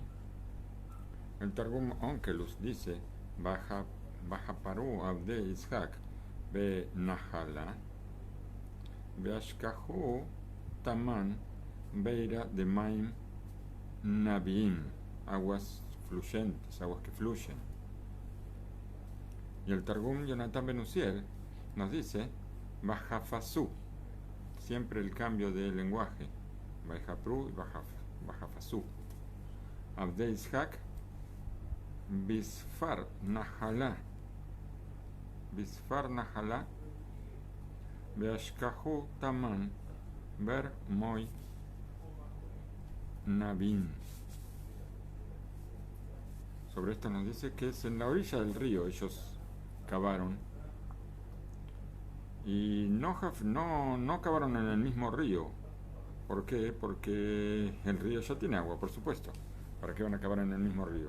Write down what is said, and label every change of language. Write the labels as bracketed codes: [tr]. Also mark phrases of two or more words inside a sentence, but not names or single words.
[es] El Targum Onkelus dice: [arc] וחפרו עבדי יצחק ב נחלא ואשכחו תמן בירא ד מין נבעין, [es] aguas fluyentes, aguas que fluyen. Y el Targum Jonathan Benusiel nos dice: Bajafasu, siempre el cambio de lenguaje, Bajapru y Bajafasu. [arc] עבדי יצחק בספר נחלא ואשכחו תמן באר מוי נבעין. [es] Sobre esto nos dice que es en la orilla del río ellos cavaron. Y no cavaron en el mismo río. ¿Por qué? Porque el río ya tiene agua, por supuesto. ¿Para qué van a cavar en el mismo río?